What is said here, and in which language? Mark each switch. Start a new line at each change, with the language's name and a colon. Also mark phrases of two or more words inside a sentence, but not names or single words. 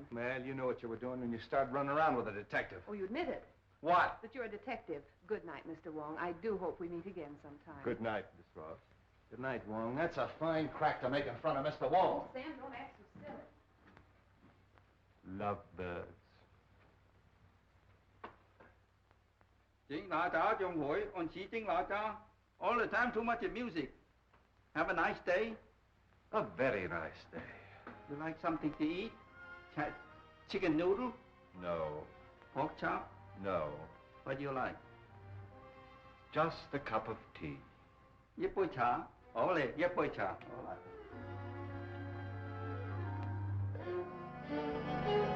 English: Well, you knew what you were doing when you started running around with a detective. Oh, you admit it. What? That you're a detective. Good night, Mr. Wong. I do hope we meet again sometime. Good night, Miss Ross. Good night, Wong. That's a fine crack to make in front of Mr. Wong. Sam, don't act so silly. Lovebirds. 请大家将會按時請大家 all the time too much music. Have a nice day. A very nice day. You like something to eat? Chicken noodle? No. Pork chop? No. What do you like? Just a cup of tea.
Chinese: 一杯茶？好嘞，一杯茶。好啦。